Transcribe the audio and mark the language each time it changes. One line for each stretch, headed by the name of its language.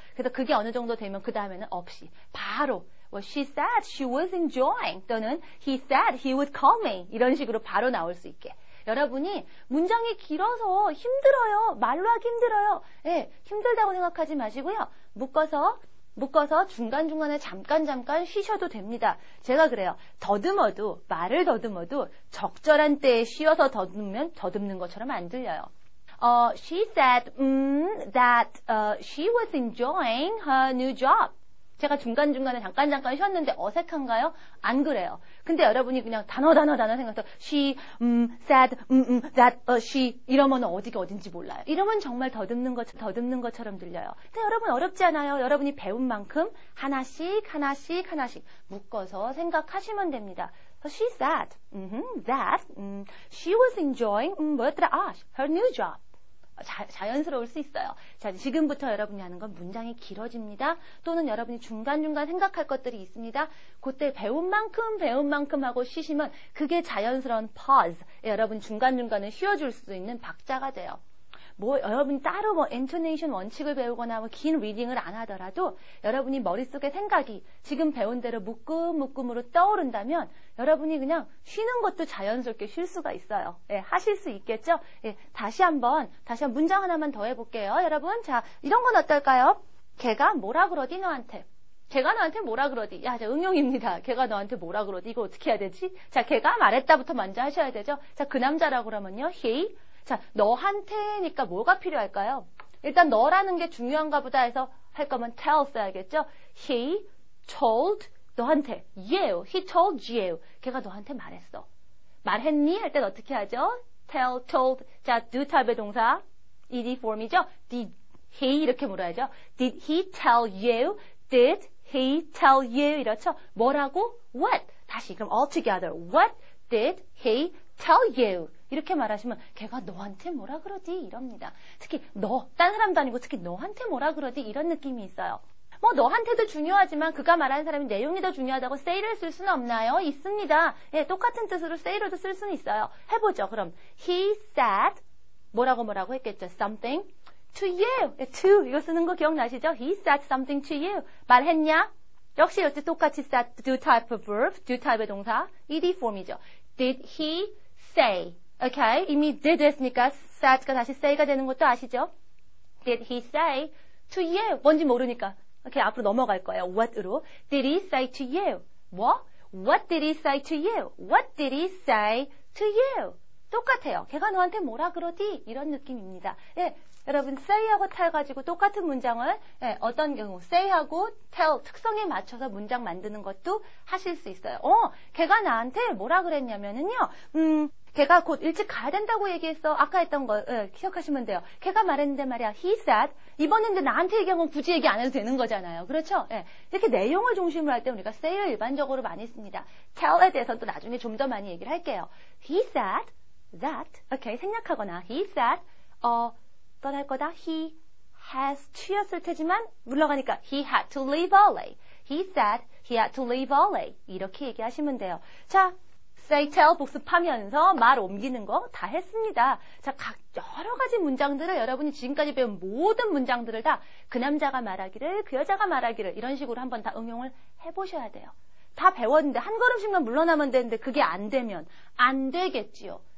Korean: 그래서 그게 어느 정도 되면 그 다음에는 없이 바로
English: she said she was enjoying
Korean: 또는
English: he said he would call me
Korean: 이런 식으로 바로 나올 수 있게 여러분이 문장이 길어서 힘들어요. 말로 하기 힘들어요. 힘들다고 생각하지 마시고요. 묶어서 묶어서 중간중간에 잠깐 쉬셔도 됩니다. 제가 그래요. 말을 더듬어도 적절한 때에 쉬어서 더듬는 것처럼 안 들려요.
English: She said that she was enjoying her new job.
Korean: 제가 중간중간에 잠깐 쉬었는데 어색한가요? 안 그래요. 근데 여러분이 그냥 단어 생각해서
English: she said that she
Korean: 이러면 어디가 어딘지 몰라요. 이러면 정말 더듬는 것처럼 들려요. 근데 여러분 어렵지 않아요. 여러분이 배운 만큼 하나씩 묶어서 생각하시면 됩니다.
English: She said that she was enjoying
Korean: 뭐였더라?
English: her new job.
Korean: 자연스러울 수 있어요. 자, 지금부터 여러분이 하는 건 문장이 길어집니다. 또는 여러분이 중간중간 생각할 것들이 있습니다. 그때 배운 만큼 하고 쉬시면 그게 자연스러운 pause. 여러분 중간중간에 쉬어줄 수 있는 박자가 돼요. 여러분이 따로 intonation 원칙을 배우거나 긴 리딩을 안 하더라도 여러분이 머릿속에 생각이 지금 배운 대로 묶음으로 떠오른다면 여러분이 그냥 쉬는 것도 자연스럽게 쉴 수가 있어요. 예, 하실 수 있겠죠? 예, 다시 한번 문장 하나만 더 해볼게요. 여러분, 자, 이런 건 어떨까요? 걔가 뭐라 그러디 너한테? 걔가 너한테 뭐라 그러디? 자, 응용입니다. 걔가 너한테 뭐라 그러디? 이거 어떻게 해야 되지? 자, 걔가 말했다부터 먼저 하셔야 되죠? 자, 그 남자라고 그러면요.
English: he.
Korean: 자, 너한테니까 뭐가 필요할까요? 일단 너라는 게 중요한가 보다 해서 할 거면 tell 써야겠죠?
English: He told
Korean: 너한테
English: you. He told you.
Korean: 걔가 너한테 말했어. 말했니? 할 땐 어떻게 하죠? tell, told. 자, do 타입의 동사 ed form이죠?
English: Did he
Korean: 이렇게 물어야죠.
English: Did he tell you? Did he tell you?
Korean: 이렇죠? 뭐라고?
English: What?
Korean: 다시 그럼
English: all together. What did he tell you?
Korean: 이렇게 말하시면 걔가 너한테 뭐라 그러지? 이럽니다. 특히 딴 사람도 아니고 특히 너한테 뭐라 그러지? 이런 느낌이 있어요. 너한테도 중요하지만 그가 말하는 사람이 내용이 더 중요하다고 say를 쓸 수는 없나요? 있습니다. 예, 똑같은 뜻으로 say로도 쓸 수는 있어요. 해보죠. 그럼
English: he said
Korean: 뭐라고 했겠죠?
English: something to you.
Korean: 예, to 이거 쓰는 거 기억나시죠?
English: He said something to you.
Korean: 말했냐? 역시 이때 똑같이 said do type of verb, do type의 동사 ed form이죠.
English: Did he say?
Korean: 오케이. 이미 did 했으니까 said가 다시 say가 되는 것도 아시죠?
English: Did he say to you?
Korean: 뭔지 모르니까. 오케이. 앞으로 넘어갈 거예요. what으로.
English: Did he say to you?
Korean: 뭐?
English: What did he say to you? What did he say to you?
Korean: 똑같아요. 걔가 너한테 뭐라 그러디? 이런 느낌입니다. 예. 여러분 say하고 tell 가지고 똑같은 문장을 어떤 경우 say하고 tell 특성에 맞춰서 문장 만드는 것도 하실 수 있어요. 걔가 나한테 뭐라 그랬냐면은요. 걔가 곧 일찍 가야 된다고 얘기했어. 아까 했던 거 기억하시면 돼요. 걔가 말했는데 말이야.
English: He said.
Korean: 이번에 근데 나한테 얘기한 건 굳이 얘기 안 해도 되는 거잖아요. 그렇죠? 예. 이렇게 내용을 중심으로 할 때 우리가 say를 일반적으로 많이 씁니다. tell에 대해서는 또 나중에 좀 더 많이 얘기를 할게요.
English: He said that.
Korean: 오케이. 생략하거나 he said 또 할 거다.
English: He has to였을
Korean: 테지만 물러가니까
English: he had to leave early. He said he had to leave early.
Korean: 이렇게 얘기하시면 돼요. 자, say, tell 복습하면서 말 옮기는 거 다 했습니다. 자, 여러 가지 문장들을 여러분이 지금까지 배운 모든 문장들을 다 그 남자가 말하기를, 그 여자가 말하기를 이런 식으로 한번 다 응용을 해보셔야 돼요. 다 배웠는데 한 걸음씩만 물러나면 되는데 그게 안 되면 안 되겠지요.